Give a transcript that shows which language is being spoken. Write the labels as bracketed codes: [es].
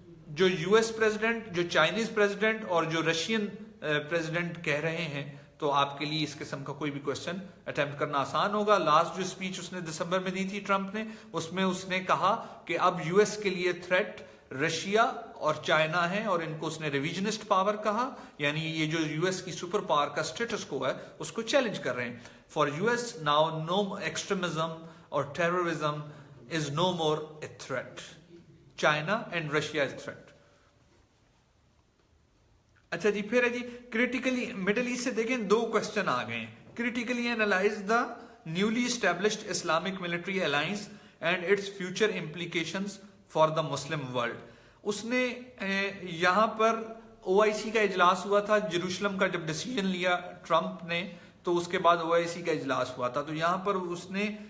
[ur] جو US president, جو Chinese president اور جو رشین پریزیڈنٹ کہہ رہے ہیں، تو آپ کے لیے اس قسم کا کوئی بھی کوشچن اٹیمپٹ کرنا آسان ہوگا۔ لاسٹ جو اسپیچ اس نے دسمبر میں دی تھی ٹرمپ نے، اس میں اس نے کہا کہ اب US کے لیے تھریٹ رشیا اور چائنا ہے، اور ان کو اس نے ریویژنسٹ پاور کہا، یعنی یہ جو US کی سپر پاور کا اسٹیٹس کو ہے اس کو چیلنج کر رہے ہیں۔ [en] For US now no extremism or terrorism is no more a threat. China and Russia is threat. [ur] اچھا جی، پھر ہے جی کریٹیکلی مڈل ایسٹ سے دیکھیں دو کوشچن آ گئے ہیں۔ [en] Critically analyze the newly established Islamic military alliance and its future implications for the Muslim world. [ur] اس نے یہاں پر OIC کا اجلاس ہوا تھا، جیروسلم کا جب ڈیسیژن لیا ٹرمپ نے تو اس کے بعد OIC کا اجلاس ہوا تھا، تو یہاں پر اس نے